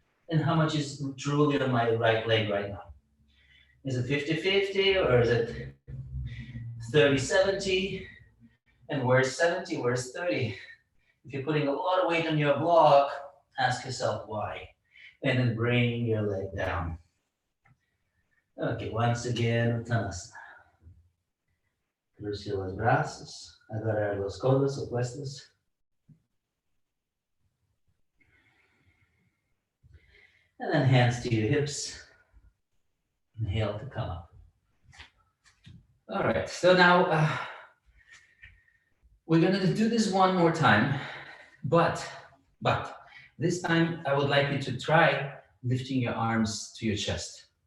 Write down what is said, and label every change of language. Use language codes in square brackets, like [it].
[en] And how much is truly on my right leg right now? Is it 50-50 or is it 30-70? And where's 70, where's 30? If you're putting a lot of weight on your block, ask yourself why. And then bring your leg down. Okay, once again, Uttanasana. [es] Cruce los brazos, agarrar los codos opuestos. [en] And then hands to your hips. Inhale to come up. All right, so now we're gonna do this one more time, but this time I would like you to try lifting your arms to your chest.